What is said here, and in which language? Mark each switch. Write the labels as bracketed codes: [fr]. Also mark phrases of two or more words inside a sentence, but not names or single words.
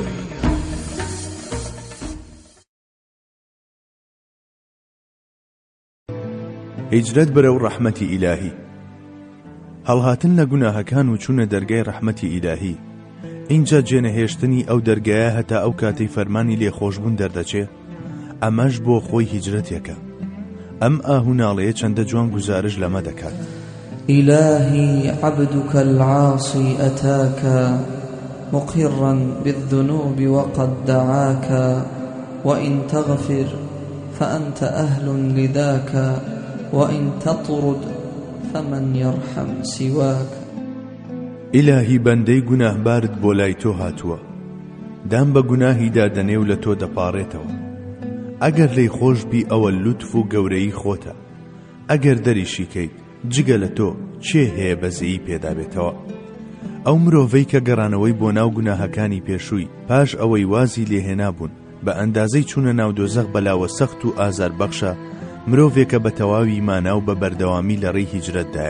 [ckb] هیجرەت بەرەو ڕەحمەتی ئیلاهی. هەڵهاتن لە گوناهەکان و چوونە دەرگای ڕەحمەتی ئیلاهی. اینجا جێنەهێشتنی ئەو دەرگایە هەتا ئەو کاتەی فەرمانی لێخۆشبوون دەردەچێ. ئەمەش بۆ خۆی هیجرەتێکە. ئەم ئاهوناڵەیە چەندە جوان گزارش لەمە دەکات. [ar] إلهي عبدك العاصي أتاك مقرا بالذنوب وقد دعاك وإن تغفر فأنت أهل لذاك وإن تطرد فمن يرحم سواك. [ckb] إلهي بەندەی گوناهبارت بۆ لای تۆ هاتووە، دام بە گوناهی دادەنێ و لە تۆ دەپاڕێتەوە. ئەگەر لی خۆش بی ئەوە لوتف و گەورەی خۆتە، ئەگەر دەریشی کەیت جگە لە تۆ چێ هەیە بەزەیی پێدا بێتەوە. ئەو مرۆڤەی کە گەڕانەوەی بۆ ناو گوناهەکانی پێشووی پاش ئەوەی وازی لێهێنا بوون بە ئەندازەی چوونە ناو دۆزەخ بەلاوە سەخت و ئازاربەخشە، مرۆڤێکە بە تەواوی مانا و بە بەردەوامی لە ڕێی هیجرەتدایە.